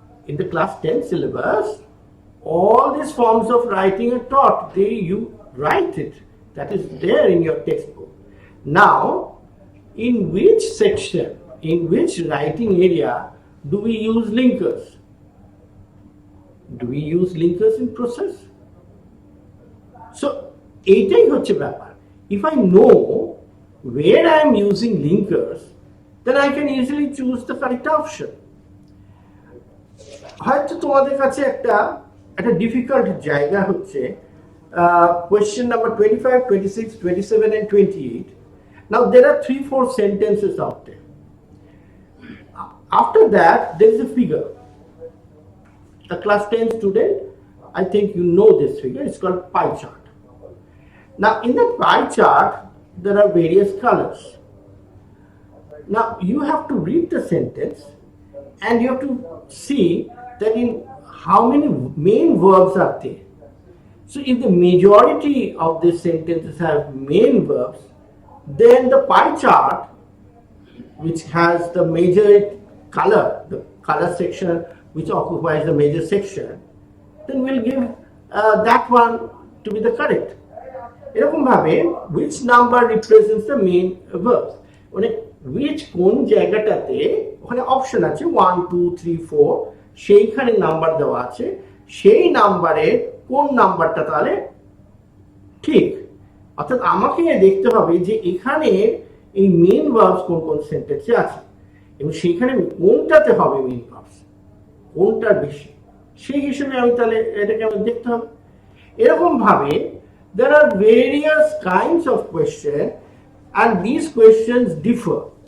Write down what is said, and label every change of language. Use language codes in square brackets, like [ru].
[en] In the class 10 syllabus, all these forms of writing are taught. You write it. That is there in your textbook. Now, in which section, in which writing area do we use linkers? Do we use linkers in process? So, [bn] এইটাই হচ্ছে ব্যাপার। [en] If I know where I am using linkers, then I can easily choose the correct option. [bn] হয়তো তোমাদের কাছে একটা difficult জায়গা হচ্ছে question number 25, 26, 27 and 28. [en] Now there are 3-4 sentences out there. After that there is a figure. A class 10 student, I think you know this figure, it's called pie chart. Now in that pie chart there are various colors. Now you have to read the sentence and you have to see that in how many main verbs are there. So if the majority of these sentences have main verbs, then the pie chart, which has the major color, the color section which occupies the major section, then we'll give that one to be the correct. [bn] এরকম ভাবে [en] which number represents the main verbs, [bn] মানে which কোন জায়গাটাতে ওখানে option আছে 1, 2, 3, 4, সেইখানে number দেওয়া আছে, সেই নাম্বারের কোন নাম্বারটা তাহলে ঠিক। অর্থাৎ আমাকে দেখতে হবে যে এখানে এই মেইন ভার্বস কোন কোন সেন্টেন্সে আছে এবং সেইখানে কোনটাতে হবে মেইন ভার্বস, কোনটা বেশি, সেই হিসেবে আমি তাহলে এটাকে আমি দেখতে হবে। এরকম ভাবে [en] there are various kinds of questions and these questions differ.